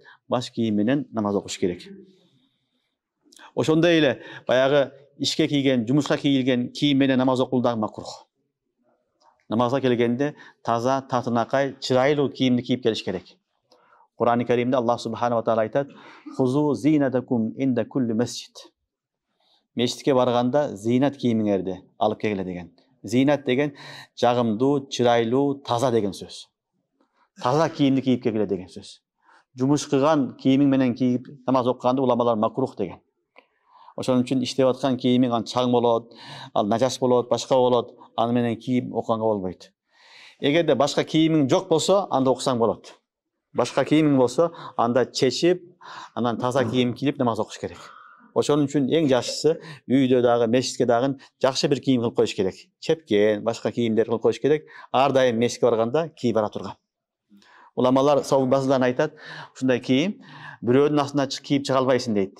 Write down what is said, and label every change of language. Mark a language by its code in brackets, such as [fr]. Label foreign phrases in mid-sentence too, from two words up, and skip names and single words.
[uz] Bosh kiyim bilan namoz o'qish kerak. O'shonda ile bayag'i ishga kiygan, jumishga kiyilgan kiyim bilan namoz o'qildan makruh. Namozga kelganda toza, tatinaqay, chiroyli kiyimni kiyib kelish kerak. Qur'oni Karimda Alloh [ar] سبحانه وتعالى [uz] aytadi: [ar] "خذوا زينتكم عند كل مسجد." [uz] Mesjidga borganda zinat kiyiminglarni olib kelinglar degan. Zinat degan jag'imdu, chiroyli, toza degan so'z. Toza kiyimni kiyib kelinglar degan so'z. Jumush qilgan kiyiming bilan kiyib namoz o'qiganda ulamalar makruh degan. O'shaning uchun ishlayotgan kiyiming chang bo'ladi, najas bo'ladi, boshqa bo'ladi, ani bilan kiyib o'qiganga bo'lmaydi. Agarda boshqa kiyiming yo'q bo'lsa, anda o'qisang bo'ladi. [ky] Башка кийимиң болсо, анда чечип, анан таза кийим кийип намаз окуш керек. Ошон үчүн эң жакшысы үйдө дагы, мешитке дагы жакшы бир кийим кылып коюш керек. Чепкен, башка кийимдер кылып коюш керек. Ар дайым мешитке барганда кийип бара турган. Уламалар сабыр базыдан айтат, ушундай кийим бирөөнүн астына кийип чыга албайсың дейт.